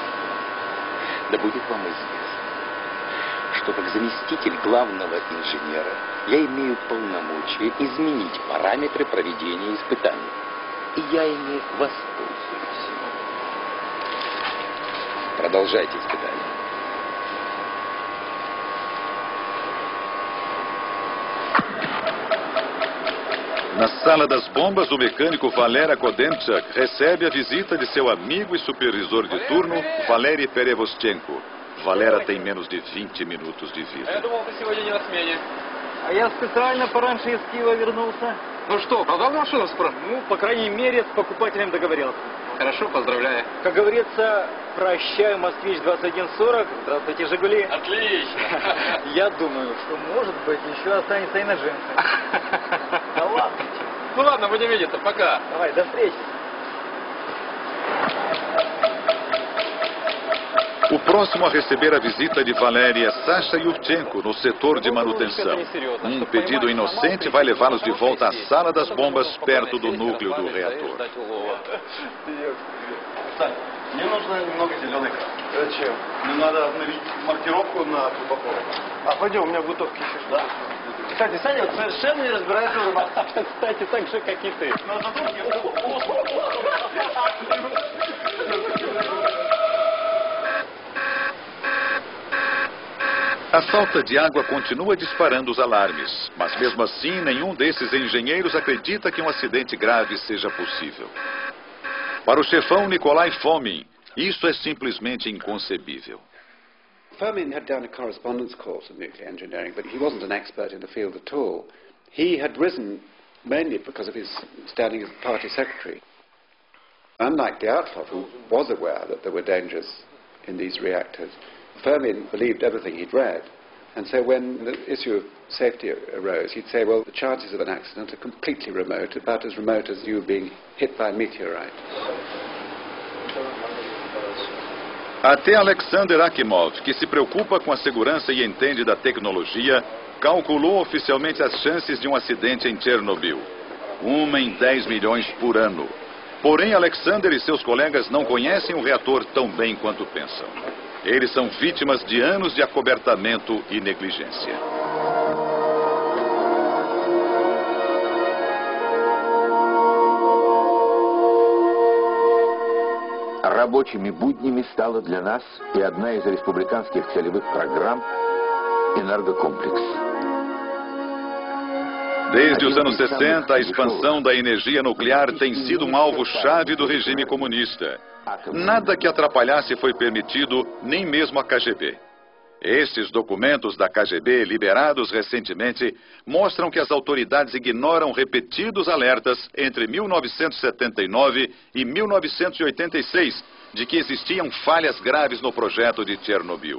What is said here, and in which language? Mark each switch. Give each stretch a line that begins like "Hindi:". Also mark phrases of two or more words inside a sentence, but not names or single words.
Russian: Да будет вам известно, что как заместитель главного инженера я имею полномочия изменить параметры проведения испытаний. И я ими воспользуюсь. Продолжайте испытания.
Portuguese: Na sala das bombas, o mecânico Valer Akodemchuk recebe a visita de seu amigo e supervisor de turno, Valery Perevostchenko. Valera tem menos de 20 minutos de vida.
Russian: Я думал, ты сегодня не на смене. А я специально пораньше из Киева вернулся. Ну что, продал машину спрос? Ну, по крайней мере, с покупателем договорился. Хорошо, поздравляю. Как говорится, прощаю, Москвич 2140. Здравствуйте, Жигули. Отлично. Я думаю, что, может быть, еще останется и на джинсы. Да ладно. Ну ладно, будем видеться, пока. Давай, до встречи.
Portuguese: O próximo a receber a visita de Valery é Sasha Yurchenko, no setor de manutenção. Um pedido inocente vai levá-los de volta à sala das bombas, perto do núcleo do reator.
Russian: Мне нужно немного зеленой краски. Зачем? Мне надо обновить маркировку на трубопровод. А пойдем, у меня бутовки еще что-то. Кстати, Саня вот совершенно не разбирается в рыбалке. Кстати, так же, как и ты.
Portuguese: A falta de água continua disparando os alarmes, mas mesmo assim nenhum desses engenheiros acredita que um acidente grave seja possível. Para o chefão Nikolai Fomin, isso é simplesmente inconcebível.
English: Fomin had done a correspondence course of nuclear engineering, but he wasn't an expert in the field at all. He had risen mainly because of his standing as party secretary. Unlike Dyatlov, who was aware that there were dangers in these reactors, Fomin believed everything he'd read. And so when the issue of safety arose, he'd say, well, the chances of an accident are completely remote, about as remote as you being hit by a meteorite.
Portuguese: Até Alexander Akimov, que se preocupa com a segurança e entende da tecnologia, calculou oficialmente as chances de um acidente em Chernobyl. 1 em 10 milhões por ano. Porém, Alexander e seus colegas não conhecem o reator tão bem quanto pensam. Eles são vítimas de anos de acobertamento e negligência.
Russian: Рабочими буднями стала для нас и одна из республиканских целевых программ «Энергокомплекс».
Portuguese: Desde os anos 60, a expansão da energia nuclear tem sido um alvo-chave do regime comunista. Nada que atrapalhasse foi permitido, nem mesmo a KGB. Estes documentos da KGB, liberados recentemente, mostram que as autoridades ignoram repetidos alertas entre 1979 e 1986 de que existiam falhas graves no projeto de Chernobyl.